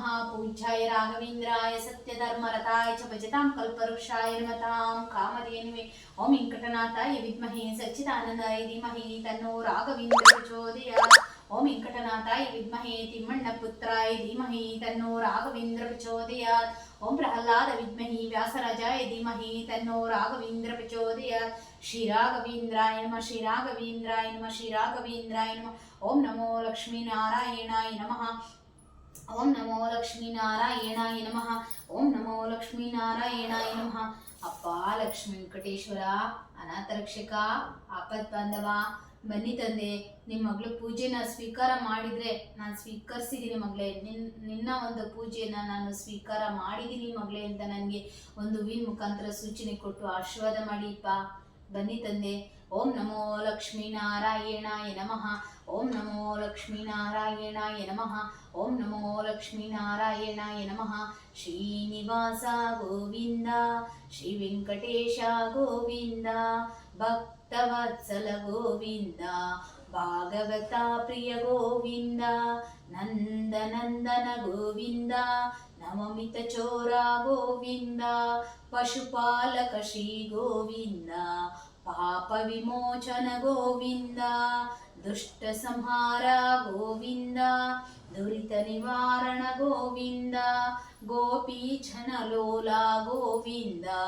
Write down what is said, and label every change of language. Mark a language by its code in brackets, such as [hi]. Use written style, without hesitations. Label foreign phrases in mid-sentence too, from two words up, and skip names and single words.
[sa] ಪೂಜ್ಯಾಯ ರಾಘವೇಂದ್ರಾಯ ಸತ್ಯಧರ್ಮರತಾಯ ಚ ಭಜತಾಂ ಕಲ್ಪವೃಕ್ಷಾಯ ನಮತಾಂ ಕಾಮಧೇನುವೆ. ಓಂ ವೆಂಕಟನಾಥಾಯ ವಿದ್ಮಹೇ ಸಚ್ಚಿದಾನಂದಾಯ ಧೀಮಹಿ ತನ್ನೋ ರಾಘವೇಂದ್ರ ಪ್ರಚೋದಯಾತ್. ಓಂ ವೆಂಕಟನಾಥಾಯ ವಿದ್ಮಹೇ ತಿಮ್ಮಣ್ಣ ಪುತ್ರಾಯ ಧೀಮಹಿ ತನ್ನೋ ರಾಘವೇಂದ್ರ ಪ್ರಚೋದಯಾತ್. ಓಂ ಪ್ರಹ್ಲಾದ ವಿದ್ಮಹಿ ವ್ಯಾಸರಾಜಾಯ ಧೀಮಹಿ ತನ್ನೋ ರಾಘವೇಂದ್ರ ಪ್ರಚೋದಯಾತ್. ಶ್ರೀ ರಾಘವೇಂದ್ರಾಯ ನಮಃ. ಶ್ರೀ ರಾಘವೇಂದ್ರಾಯ ನಮಃ. ಶ್ರೀ ರಾಘವೇಂದ್ರಾಯ ನಮಃ. ಓಂ ನಮೋ ಲಕ್ಷ್ಮೀನಾರಾಯಣಾಯ ನಮಃ. ಓಂ ನಮೋ ಲಕ್ಷ್ಮೀನಾರಾಯಣಾಯ ನಮಃ. ಓಂ ನಮೋ ಲಕ್ಷ್ಮೀನಾರಾಯಣಾಯ ನಮಃ. [kn] ಅಪ್ಪ ಲಕ್ಷ್ಮೀ ವೆಂಕಟೇಶ್ವರ, ಅನಾಥ ರಕ್ಷಕ, ಆಪತ್ ಬಾಂಧವ, ಬನ್ನಿ ತಂದೆ, ನಿಮ್ಮ ಮಗಳು ಪೂಜೆನ ಸ್ವೀಕಾರ ಮಾಡಿದರೆ ನಾನು ಸ್ವೀಕರಿಸಿದ್ದೀನಿ ಮಗಳೇ, ನಿನ್ನ ಒಂದು ಪೂಜೆಯನ್ನು ನಾನು ಸ್ವೀಕಾರ ಮಾಡಿದ್ದೀನಿ ಮಗಳೇ ಅಂತ ನನಗೆ ಒಂದು ಹೂವಿನ ಮುಖಾಂತರ ಸೂಚನೆ ಕೊಟ್ಟು ಆಶೀರ್ವಾದ ಮಾಡಿಪ್ಪ. ಬನ್ನಿ ತಂದೆ. [sa] ಓಂ ನಮೋ ಲಕ್ಷ್ಮೀನಾರಾಯಣಾಯ ನಮಃ. ಓಂ ನಮೋ ಲಕ್ಷ್ಮೀನಾರಾಯಣಾಯ ನಮಃ. ಓಂ ನಮೋ ಲಕ್ಷ್ಮೀನಾರಾಯಣಾಯ ನಮಃ. ಶ್ರೀನಿವಾಸ ಗೋವಿಂದ, ಶ್ರೀ ವೆಂಕಟೇಶ ಗೋವಿಂದ, ಭಕ್ತವತ್ಸಲ ಗೋವಿಂದ, ಭಾಗವತ ಪ್ರಿಯ ಗೋವಿಂದ, ನಂದನಂದನ ಗೋವಿಂದ, ನವಮಿತ ಚೋರ ಗೋವಿಂದ, ಪಶುಪಾಲಕ ಶ್ರೀ ಗೋವಿಂದ, ಪಾಪ ವಿಮೋಚನ ಗೋವಿಂದ, ದುಷ್ಟ ಸಂಹಾರ ಗೋವಿಂದ, ದುರಿತ ನಿವಾರಣ ಗೋವಿಂದ, ಗೋಪಿ ಜನಲೋಲ ಗೋವಿಂದ,